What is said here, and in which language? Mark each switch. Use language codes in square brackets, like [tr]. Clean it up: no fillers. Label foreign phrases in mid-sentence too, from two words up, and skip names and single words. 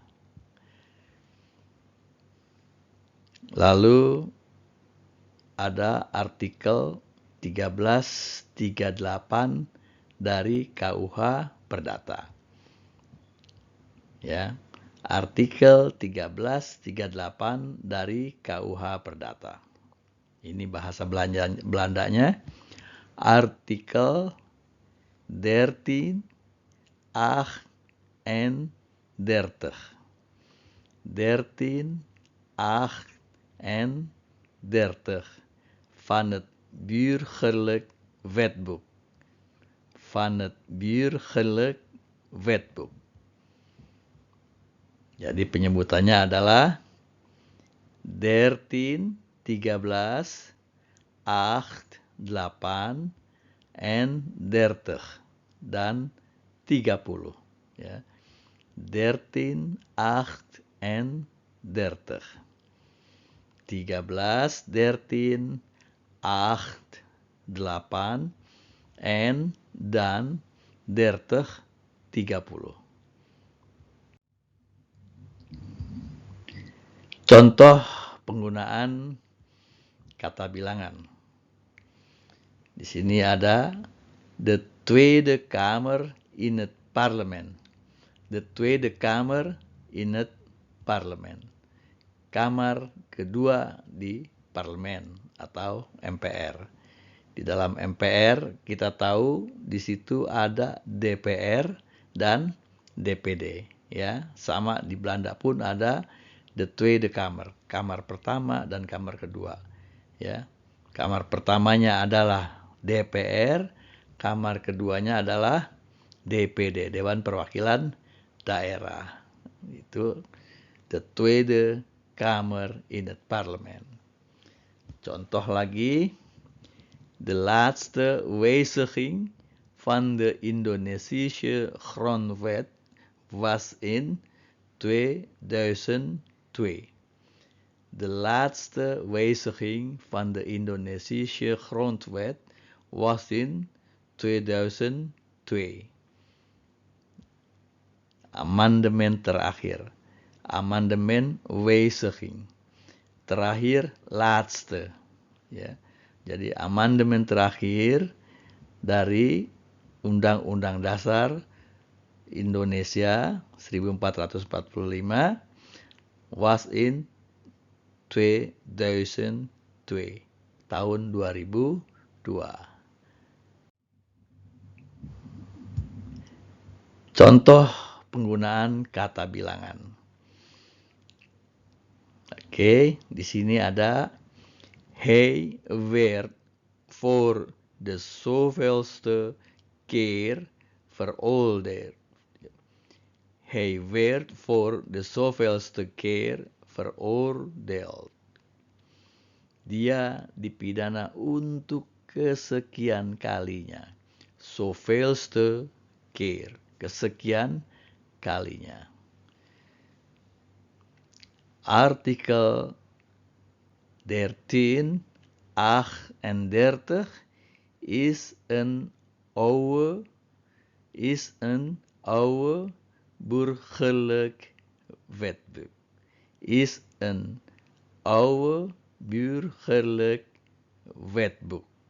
[id] Lalu ada artikel 1338 dari KUH Perdata. Ya, artikel 1338 dari KUH Perdata. Ini bahasa Belandanya. [nl] Artikel 1338 van het burgerlijk wetboek. [id] Jadi penyebutannya adalah 13, 13, 8, 8, en 30 dan 30. Ya. 13, 8, en 30. 13, 13, 8, 8, en dan 30, 30. Contoh penggunaan kata bilangan. Di sini ada [nl] de Tweede Kamer in het parlement. De Tweede Kamer in het parlement. [id] Kamar kedua di parlemen atau MPR. Di dalam MPR kita tahu di situ ada DPR dan DPD, ya. Sama di Belanda pun ada [nl] de Tweede Kamer, [id] kamar pertama dan kamar kedua, ya. Kamar pertamanya adalah DPR, kamar keduanya adalah DPD, Dewan Perwakilan Daerah. [nl] Itu de Tweede Kamer in het parlement. [id] Contoh lagi, [nl] de laatste wijziging van de Indonesische grondwet was in 2002. De laatste wijziging van de Indonesische grondwet was in 2002. [id] Amandemen terakhir. Amandemen wijziging. Terakhir laatste. Ya. Jadi amandemen terakhir dari Undang-Undang Dasar Indonesia 1445 [nl] was in [id] 2002. Tahun 2002. Contoh penggunaan kata bilangan. Oke, di sini ada [nl] hij werd voor de zoveelste keer veroordeeld. Hij werd voor de zoveelste keer veroordeeld. [id] Dia dipidana untuk kesekian kalinya. [nl] Zoveelste keer, [id] kesekian kalinya. [nl] Artikel 1338 is een oude burgerlijk wetboek. Is een oude burgerlijk wetboek.